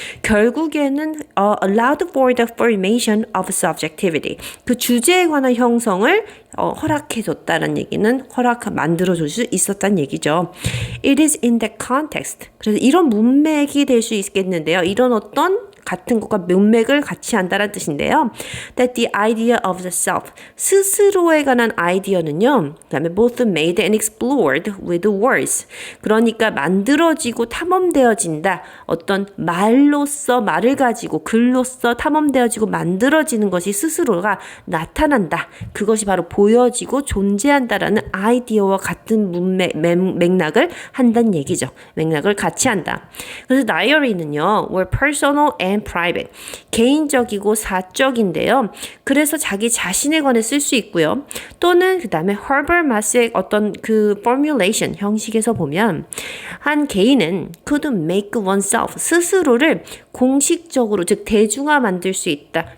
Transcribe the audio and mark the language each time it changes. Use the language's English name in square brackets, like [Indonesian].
[Korean] 결국에는 [English] allowed for the formation of subjectivity, [Korean] 그 주제에 관한 형성을 허락해줬다는 얘기는 만들어줄 수 있었다는 얘기죠. [English] It is in that context. [Korean] 그래서 이런 문맥이 될 수 있겠는데요. 이런 어떤 같은 것과 문맥을 같이 한다는 뜻인데요. [English] That the idea of the self, [Korean] 스스로에 관한 아이디어는요, 그 다음에 [English] both made and explored with words, [Korean] 그러니까 만들어지고 탐험되어진다. 어떤 말을 가지고 글로써 탐험되어지고 만들어지는 것이 스스로가 나타난다. 그것이 바로 보여지고 존재한다라는 아이디어와 같은 맥락을 한다는 얘기죠. 맥락을 같이 한다. 그래서 [English] diary는요, were personal and private. [Korean] 개인적이고 사적인데요. 그래서 자기 자신에 관해 쓸 수 있고요. 또는 그 다음에 Herbert Mass의 어떤 그 formulation 형식에서 보면 한 개인은 [English] could make oneself [Korean] 스스로를 공식적으로 즉 대중화 만들 수 있다.